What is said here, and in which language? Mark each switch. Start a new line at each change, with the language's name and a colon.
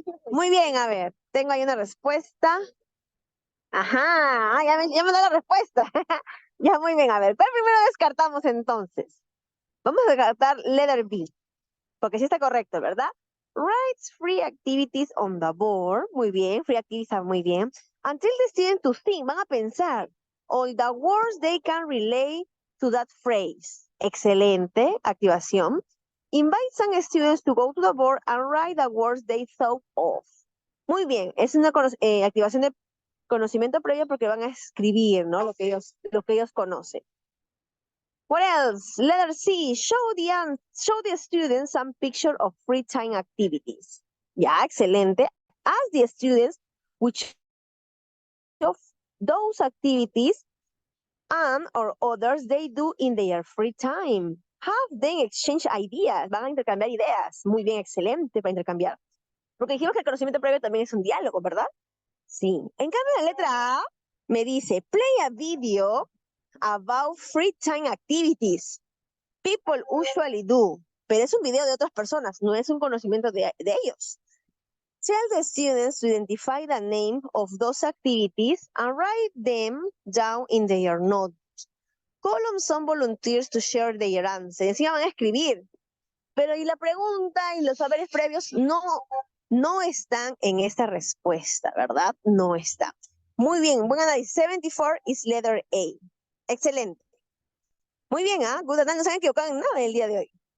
Spanish: Muy bien, a ver, tengo ahí una respuesta. Ajá, ya me da la respuesta. Ya, muy bien, a ver, ¿cuál primero descartamos entonces? Vamos a descartar
English: letter B,
Spanish: porque sí está correcto, ¿verdad?
English: Writes free activities on the board.
Spanish: Muy bien,
English: free activities
Spanish: está muy bien.
English: Until the students to think,
Spanish: van a pensar.
English: All the words they can relate to that phrase.
Spanish: Excelente, activación.
English: Invite some students to go to the board and write the words they thought of.
Spanish: Muy bien, es una activación de conocimiento previo porque van a escribir, ¿no? Lo que ellos conocen.
English: What else? Letter C, show the students some picture of free time activities.
Spanish: Ya, excelente.
English: Ask the students which of those activities and or others they do in their free time. Have them exchange ideas.
Spanish: Van a intercambiar ideas. Muy bien, excelente para intercambiar. Porque dijimos que el conocimiento previo también es un diálogo, ¿verdad? Sí. En cambio, la letra A me dice,
English: play a video about free time activities people usually do.
Spanish: Pero es un video de otras personas, no es un conocimiento de ellos.
English: Tell the students to identify the name of those activities and write them down in their notes. Call on some volunteers to share their answers.
Spanish: Encima van a escribir. Pero y la pregunta y los saberes previos no están en esta respuesta, ¿verdad? No están. Muy bien, buen análisis.
English: 74 is letter A.
Spanish: Excelente. Muy bien, ¿ah? Good análisis. No se han equivocado en nada el día de hoy.